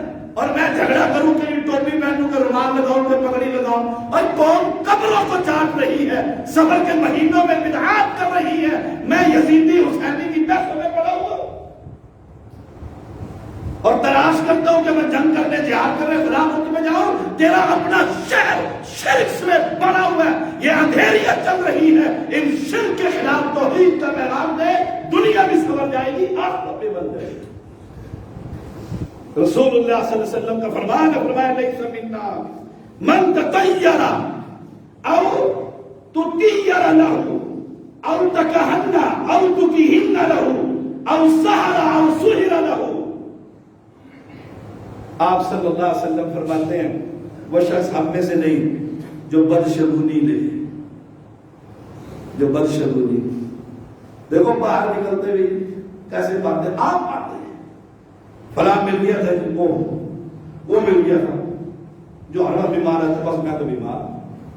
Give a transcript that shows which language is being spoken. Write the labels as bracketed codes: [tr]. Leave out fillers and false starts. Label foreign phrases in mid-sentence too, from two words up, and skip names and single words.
[ur] اور میں جھگڑا کروں کہ ٹوپی پہنوں کہ رومال لگاؤں کہ پگڑی لگاؤں، اور قوم قبروں کو چاٹ رہی ہے، صبر کے مہینوں میں بدعات کر رہی ہے، میں یزیدی حسینی کی بحث میں پڑا ہوا اور تلاش کرتا ہوں کہ میں جنگ کرنے جہاد کرنے خلافت میں جاؤں، تیرا اپنا شہر شرک سے بڑا ہوا ہے، یہ اندھیریاں چل رہی ہے، ان شرک کے خلاف توحید کا پیغام دے، دنیا بھی سنور جائے گی، آخرت بھی بن جائے گی۔ رسول اللہ صلی اللہ علیہ وسلم کا فرمان ہے، فرمایا [ar] لیس منا من تطیر او تطیر له او تکہن او تکہن له او سحر او سحر له۔ [ur] آپ صلی اللہ علیہ وسلم فرماتے ہیں وہ شخص ہم میں سے نہیں جو بدشگونی لے، جو بدشگونی۔ دیکھو باہر نکلتے بھی کیسے باتیں آپ آتے ہیں، فلاں مل گیا تھا، وہ مل گیا تھا، جو ہر وقت بیمار ہے بس میں تو بیمار۔